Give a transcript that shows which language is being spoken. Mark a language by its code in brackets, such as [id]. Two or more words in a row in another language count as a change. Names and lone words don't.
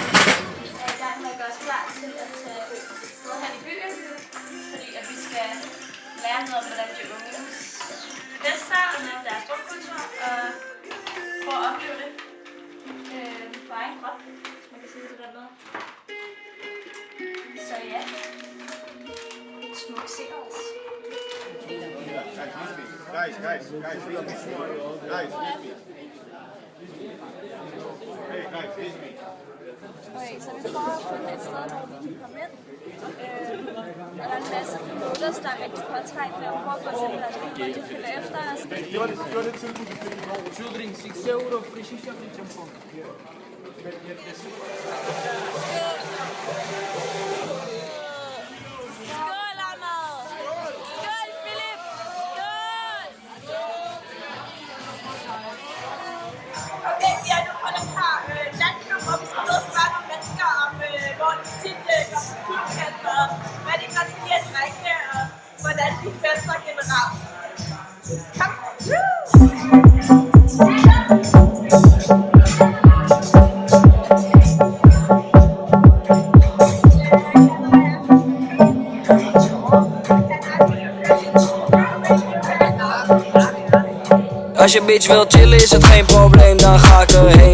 [da] Lære noget om, hvordan de unge fester og noget deres drukkultur, og prøve at opleve det på egen krop, hvis man kan sige det der med. Så ja, smuk se os. [en] Guys, hey guys, face me. [da] Okay, så vi prøver at finde et sted, hvor vi kan komme ind. Der er en masse promoters, der er rigtig påtrængende, og prøver at få til deres bil, hvor de følger efter os. Det var det tilbud, du fik i går. [en] 2 drinks, 6 euro, frishisha, free champagne. [da] Skål, Ahmed! Skål, Philip! Skål! Okay, vi er nu på den her natklub, og vi skal nå at spørge nogle mennesker om, hvor de tit går på klubkant, og hvad de godt lide at drikke, og hvordan de fester generelt. Kom! [nl] Als je bitch wil chillen is het geen probleem, dan ga ik erheen.